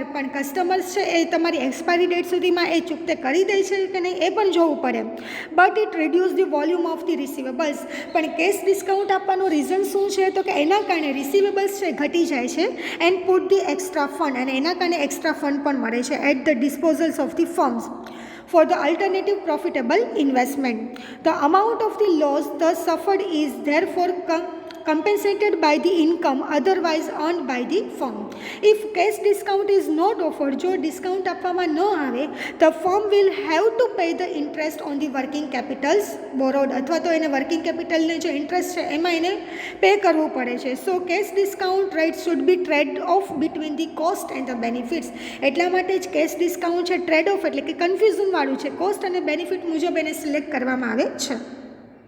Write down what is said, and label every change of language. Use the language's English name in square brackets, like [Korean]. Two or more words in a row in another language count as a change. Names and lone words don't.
[Gujarati] પણ કસ્ટમર્સ છે એ તમારી [English] expiry date [Gujarati] સુધીમાં એ ચૂકતે કરી દે છે કે નહીં એ પણ જોવું પડે. [English] But it reduce the volume of the receivables. [Gujarati] પણ [English] cash discount [Gujarati] આપવાનું રીઝન શું છે, તો કે એના કારણે રિસીવેબલ્સ છે ઘટી જાય છે [English] and put the extra fund, [Gujarati] અને એના કારણે [English] extra fund [Gujarati] પણ મળે છે [English] at the disposals of the firms for the alternative profitable investment. The amount of the loss thus suffered is therefore compensated by the income otherwise earned by the firm. If cash discount is not offered, [Gujarati] જો ડિસ્કાઉન્ટ આપવામાં ન આવે, [English] the firm will have to pay the interest on the working capitals borrowed. [Gujarati] અથવા તો એને [English] working capital [Gujarati] જે ઇન્ટરેસ્ટ છે એમાં એને પે કરવું પડે છે. [English] So cash discount rate should be trade off between the cost and the benefits. [Gujarati] એટલા માટે જ [English] cash discount [Gujarati] છે [English] trade off [Gujarati] એટલે કે કન્ફ્યુઝનવાળું છે, કોસ્ટ અને બેનિફિટ મુજબ એને સિલેક્ટ કરવામાં આવે છે.